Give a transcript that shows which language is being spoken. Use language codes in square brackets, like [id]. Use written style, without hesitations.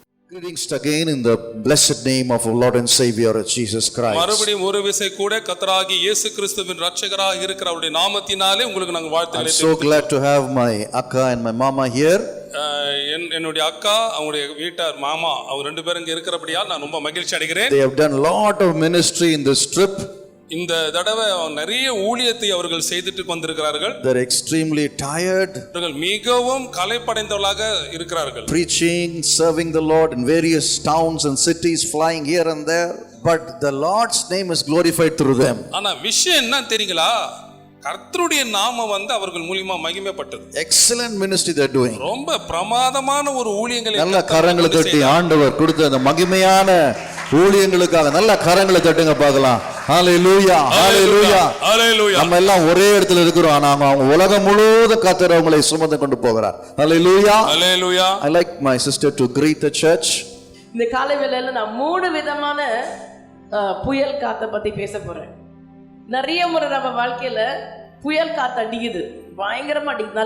[en] preached again in the blessed name of our Lord and Savior Jesus Christ. [ta] மறுபடியும் ஒரு விசை கூட கர்த்தராகிய இயேசு கிறிஸ்துவின் இரட்சகராக இருக்கிற அவருடைய நாமத்தினாலே உங்களுக்கு நாங்கள் வாழ்த்துக்களை [en] I'm so glad to have my akka and my mama here. [ta] என்னுடைய அக்கா அவங்களுடைய வீட்டார் மாமா அவங்க ரெண்டு பேரும் இங்க இருக்கிறபடியால் நான் ரொம்ப மகிழ்ச்சி அடைகிறேன். [en] They have done a lot of ministry in this trip. [ta] இந்த தடவை நிறைய ஊழியத்தை அவர்கள் செய்துட்டு வந்திருக்கிறார்கள். [en] They are extremely tired. [ta] அவர்கள் மிகவும் களைப்படைந்தவர்களாக இருக்கிறார்கள். [en] Preaching, serving the Lord in various towns and cities, flying here and there. But the Lord's name is glorified through them. [ta] ஆனா விஷயம் என்ன தெரியுங்களா? கர்த்தருடைய நாமம் அவர்கள் மூலமா மகிமைப்பட்டது. [en] Excellent ministry they are doing. [ta] ரொம்ப பிரமாதமான ஒரு ஊழியங்களை நல்ல கரங்களை தட்டி ஆண்டவர் கொடுத்த அந்த மகிமையான ஊழியங்களுக்காக நல்ல கரங்களை தட்டுங்க பார்க்கலாம். ஹalleluya ஹalleluya ஹalleluya. நம்ம எல்லாம் ஒரே இடத்துல இருக்கிறோம், ஆனா அவங்க உலகம் முழுவதும் கர்த்தர் அவங்களை சுமந்து கொண்டு போகிறார். ஹalleluya ஹalleluya. [en] I like my sister to greet the church. [ta] இந்த காலை வேளையில நான் 3 விதமான புயல் காத்தை பத்தி பேச போறேன். நிறைய முறை நம்ம வாழ்க்கையில புயல் காத்து அடிக்குது, பயங்கரமா அடிக்குது.